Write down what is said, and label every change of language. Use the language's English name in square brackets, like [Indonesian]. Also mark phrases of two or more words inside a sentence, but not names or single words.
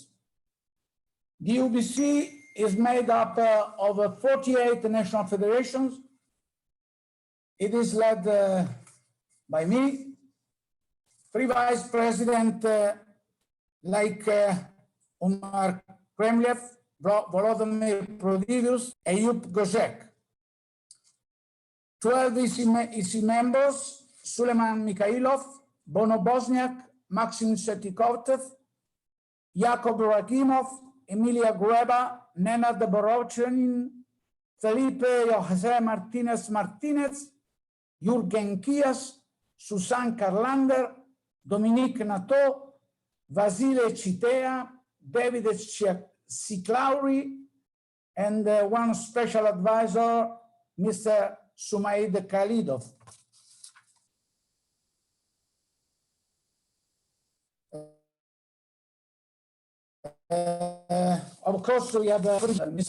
[English] The UBC is made up of 48 national federations. It is led by me, 3 vice presidents like Umar Kremliev, Volodymyr Prodivius, Eyüp Göcek. 12 EC members, Suleiman Mikhailov, Bono Bosniak, Maxim Setikotev, Jakub Rakimov, Emilia Grueva, Nenad Borochin, Felipe Jose Martinez, Jürgen Kias, Susan Karlander, Dominique Nato, Vasile Chitea, David Siklauri, and one special advisor, Mr. Sumaid Khalidov. Of course, we have Mr.